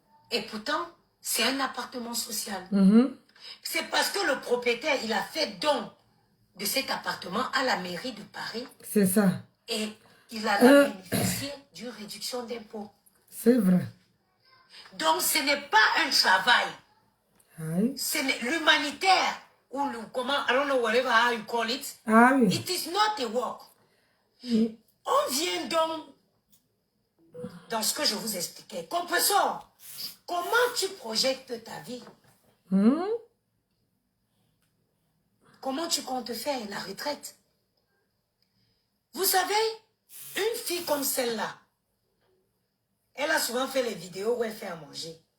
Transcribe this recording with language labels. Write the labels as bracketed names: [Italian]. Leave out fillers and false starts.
[French] Et pourtant, c'est un appartement social. C'est parce que le propriétaire, il a fait don de cet appartement à la mairie de Paris. C'est ça. Et il a bénéficié d'une réduction d'impôt. C'est vrai. Donc, ce n'est pas un travail. Aïe. C'est l'humanitaire. Ou le, comment, [English] I don't know whatever how you call it. [French] Ah oui. [English] It is not a work. [French] On vient donc dans ce que je vous expliquais. Compresseur, comment tu projettes ta vie? Comment tu comptes faire la retraite? Vous savez, une fille comme celle-là, elle a souvent fait les vidéos où elle fait à manger.